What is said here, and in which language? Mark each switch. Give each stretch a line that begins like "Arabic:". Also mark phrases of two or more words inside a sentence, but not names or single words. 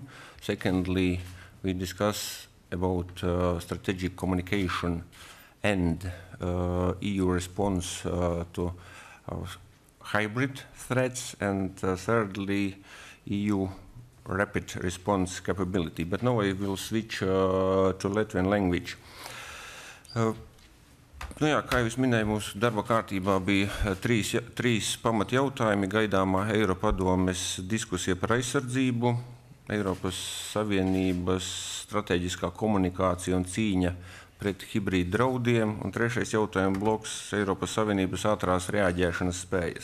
English: Secondly, we discussed about strategic communication and EU response to hybrid threats, and thirdly, EU rapid response capability. But now I will switch to Latvian language.
Latvian: Jā, kā jūs minēju, mūsu darba kārtībā bija trīs pamatjautājumi: gaidāmā Eiropadomes diskusija par aizsardzību, Eiropas Savienības strateģiskā komunikācija un cīņa pret hibrīdu draudiem, un trešais jautājuma bloks - Eiropas Savienības ātrās reaģēšanas spējas.